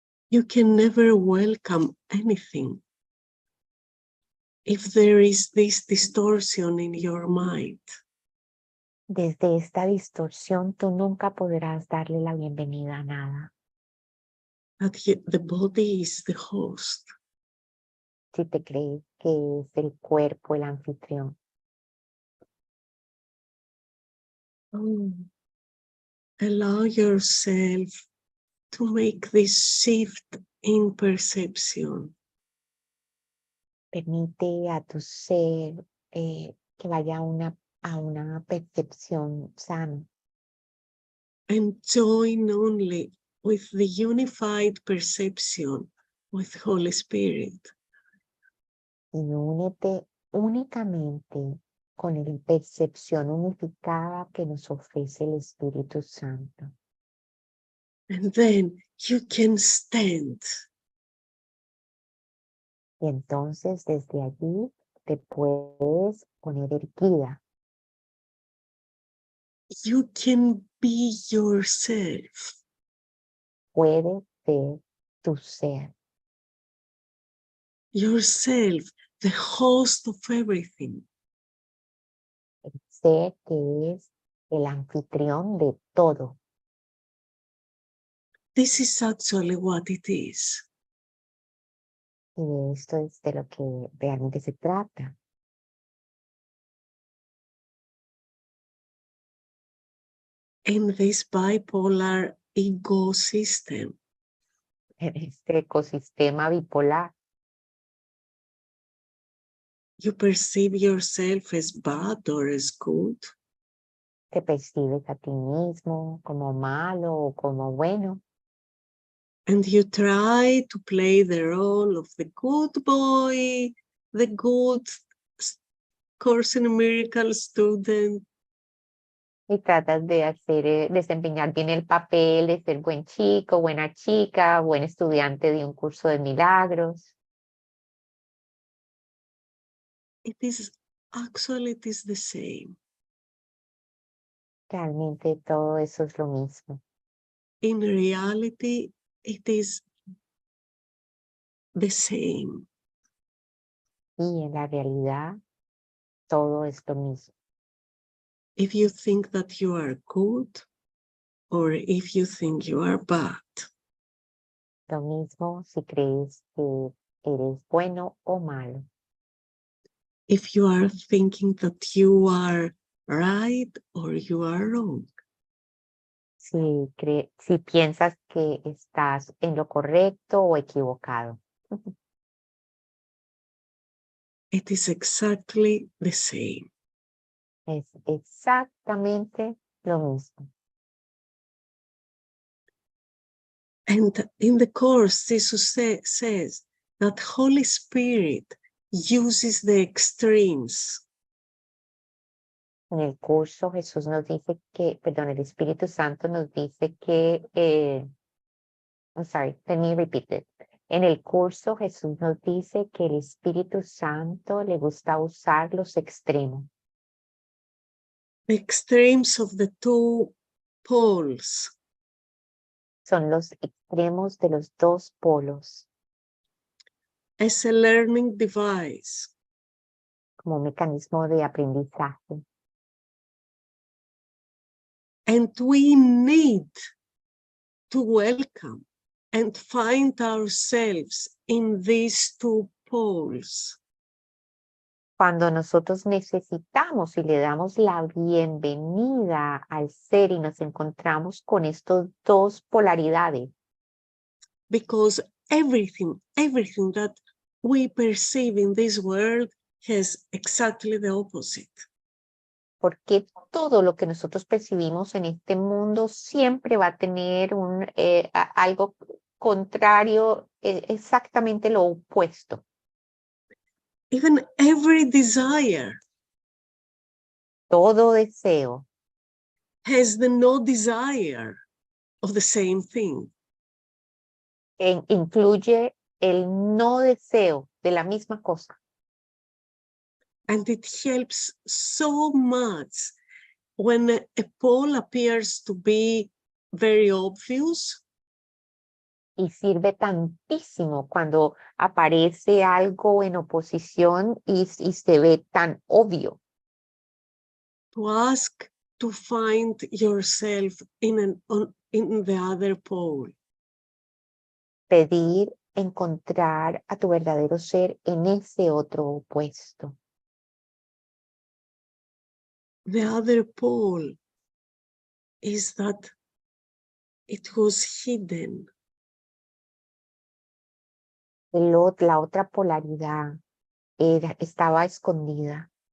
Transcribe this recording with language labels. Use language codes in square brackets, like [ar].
[en] You can never welcome anything if there is this distortion in your mind. [es] Desde esta distorsión tú nunca podrás darle la bienvenida a nada. [en] That the body is the host. [es] Si te crees que es el cuerpo el anfitrión. [en] Allow yourself to make this shift in perception. [es] Permite a tu ser que vaya a una percepción sana. [en] And join only with the unified perception with Holy Spirit. [es] Y únete únicamente con la percepción unificada que nos ofrece el Espíritu Santo. [en] And then you can stand. [es] Y entonces desde allí te puedes poner erguida. [en] You can be yourself. [es] Puedes ser tu ser. [en] Yourself, the host of everything. [es] El ser que es el anfitrión de todo. [en] This is actually what it is. [es] Y de esto es de lo que realmente se trata. [en] In this bipolar ecosystem, [es] En este ecosistema bipolar, [en] you perceive yourself as bad or as good. [es] te percibes a ti mismo como malo o como bueno. [en] And you try to play the role of the good boy, the good Course in Miracles student. [es] Y tratas de desempeñar bien el papel de ser buen chico, buena chica, buen estudiante de un curso de milagros. [en] It is the same. [es] Realmente todo eso es lo mismo. [en] In reality, it is the same. [es] Y en la realidad, todo es lo mismo. [en] If you think that you are good or if you think you are bad. [es] Lo mismo si crees que eres bueno o malo. [en] If you are thinking that you are right or you are wrong. [es] Si piensas que estás en lo correcto o equivocado. [en] It is exactly the same. [es] Es exactamente lo mismo. [en] And in the Course, Jesus says that Holy Spirit uses the extremes. [es] En el curso Jesús nos dice que, perdón, el Espíritu Santo nos dice que, [en] I'm sorry, let me repeat it. [es] En el curso Jesús nos dice que el Espíritu Santo le gusta usar los extremos. [en] The extremes of the two poles [es] Son los extremos de los dos polos [en] as a learning device. [es] como mecanismo de aprendizaje. [en] And we need to welcome and find ourselves in these two poles. [es] Cuando nosotros necesitamos y le damos la bienvenida al ser y nos encontramos con estos dos polaridades, [en] Because everything that we perceive in this world has exactly the opposite. [es] porque todo lo que nosotros percibimos en este mundo siempre va a tener algo contrario, exactamente lo opuesto. [en] Even every desire [es] Todo deseo [en] has the no desire of the same thing. [es] Incluye el no deseo de la misma cosa. [en] And it helps so much when a pole appears to be very obvious. [es] Y sirve tantísimo cuando aparece algo en oposición y se ve tan obvio. [en] To ask to find yourself in the other pole. [es] Pedir encontrar a tu verdadero ser en ese otro opuesto. [en] The other pole is that it was hidden. [es] La otra polaridad estaba escondida